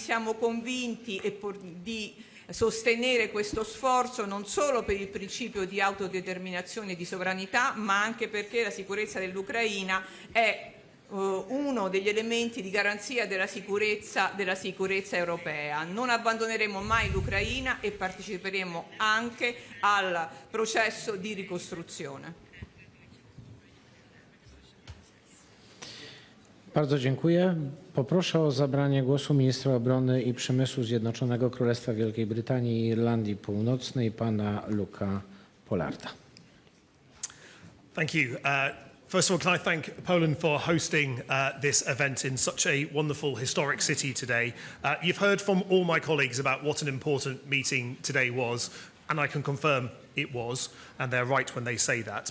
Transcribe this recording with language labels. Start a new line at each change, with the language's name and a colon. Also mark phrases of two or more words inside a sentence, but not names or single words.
Italian: Siamo convinti di sostenere questo sforzo non solo per il principio di autodeterminazione e di sovranità, ma anche perché la sicurezza dell'Ucraina è uno degli elementi di garanzia della sicurezza europea. Non abbandoneremo mai l'Ucraina e parteciperemo anche al processo di ricostruzione.
Polish: Bardzo dziękuję. Poproszę o zabranie głosu ministra obrony i przemysłu Zjednoczonego Królestwa Wielkiej Brytanii i Irlandii Północnej, pana Luka Pollarda.
English: Thank you. First of all, can I thank Poland for hosting this event in such a wonderful historic city today. You've heard from all my colleagues about what an important meeting today was, and I can confirm it was, and they're right when they say that.